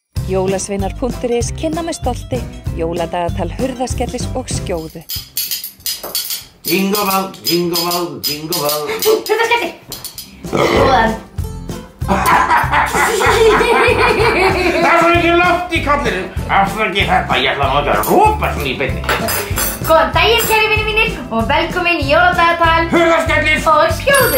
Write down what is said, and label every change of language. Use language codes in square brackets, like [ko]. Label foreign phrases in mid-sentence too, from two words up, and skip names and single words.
[is] Jólasveinar.is kynna með stolti jóladagatal Hurðaskellis og Skjóðu. [en] Jingle bell, jingle bell, jingle bell. [is] Hurðaskellir! Góðan. Það svo mikið loft í kallinu. Afsakið þetta, ég ætla að rópa svona í beinni. Góðan daginn, kæri vinir mínir, og velkomin í jóladagatal Hurðaskellis og Skjóðu.